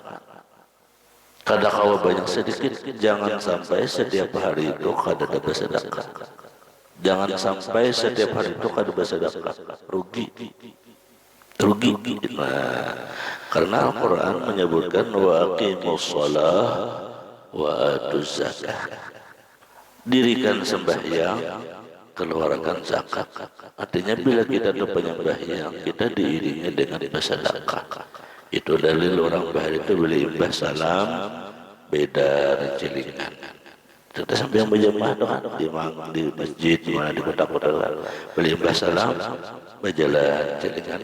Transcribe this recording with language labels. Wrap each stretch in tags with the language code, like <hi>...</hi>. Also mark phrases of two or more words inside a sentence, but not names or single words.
<bjn>Kada kawa banyak sedikit, jangan sampai setiap hari itu kada ada bersedekah. Jangan sampai setiap hari itu kada bersedekah, rugi. Nah, karena Al-Quran menyebutkan</bjn> <ar>وأقيموا الصلاة وآتوا الزكاة.</ar> <bjn>Dirikan sembahyang, keluarkan zakat. Artinya bila kita itu penyembahyang, kita diiringi dengan bersedekah. Itu dalil orang bahari itu beli imbah salam beda celingan. Kita sampai yang berjamaah di masjid mana di kota-kota beli imbah salam berjalan celingan.</bjn>